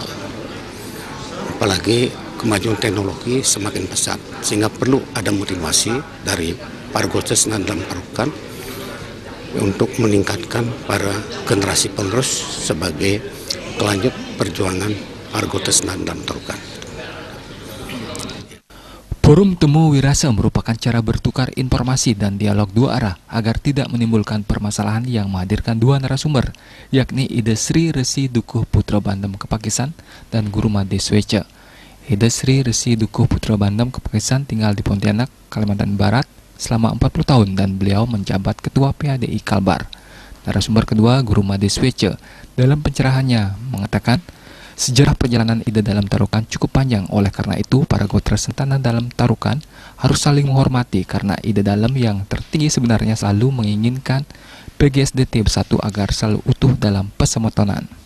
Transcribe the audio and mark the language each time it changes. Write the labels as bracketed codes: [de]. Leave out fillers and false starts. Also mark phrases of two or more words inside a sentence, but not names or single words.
[id] Apalagi kemajuan teknologi semakin pesat sehingga perlu ada motivasi dari para gotra dalam tarukan untuk meningkatkan para generasi penerus sebagai pelanjut perjuangan para gotra dalam tarukan. Forum Temu Wirasa merupakan cara bertukar informasi dan dialog dua arah agar tidak menimbulkan permasalahan yang menghadirkan dua narasumber, yakni Ida Sri Resi Dukuh Putra Bandem Kepakisan dan Guru Made Swece. Ida Sri Resi Dukuh Putra Bandem Kepakisan tinggal di Pontianak, Kalimantan Barat selama 40 tahun dan beliau menjabat Ketua PADI Kalbar. Narasumber kedua, Guru Made Swece, dalam pencerahannya mengatakan sejarah perjalanan Ida dalam tarukan cukup panjang, oleh karena itu para gotra sentana dalam tarukan harus saling menghormati karena Ida dalam yang tertinggi sebenarnya selalu menginginkan PGSDT bersatu agar selalu utuh dalam persemetonan.